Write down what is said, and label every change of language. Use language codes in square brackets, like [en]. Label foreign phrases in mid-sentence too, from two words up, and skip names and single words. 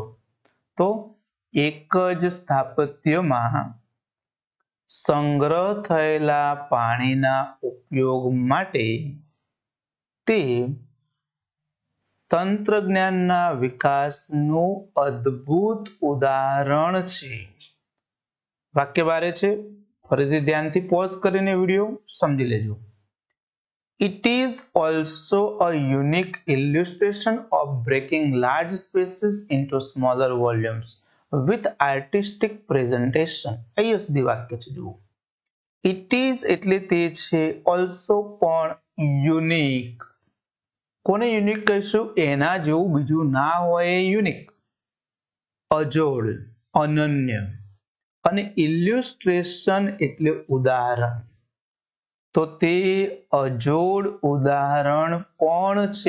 [gu] તો એક જ સ્થાપત્યમાં સંગ્રહ થયેલા પાણીના ઉપયોગ માટે તે તંત્રજ્ઞાનના વિકાસનું અદ્ભુત ઉદાહરણ છે. વાક્ય બારે છે, ફરીથી ધ્યાનથી પોઝ કરીને વિડીયો સમજી લેજો. [en] It is also a unique illustration of breaking large spaces into smaller volumes with artistic presentation. [gu] અહીં સુધી વાક્ય છે જુઓ. [en] It is [gu] એટલે તે છે, also પણ યુનિક. કોને યુનિક કહીશું? એના જેવું બીજું ના હોય એ યુનિક. અજોડ, અનન્ય. અને ઇલ્યુસ્ટ્રેશન એટલે ઉદાહરણ. તો તે અજોડ ઉદાહરણ કોણ છે?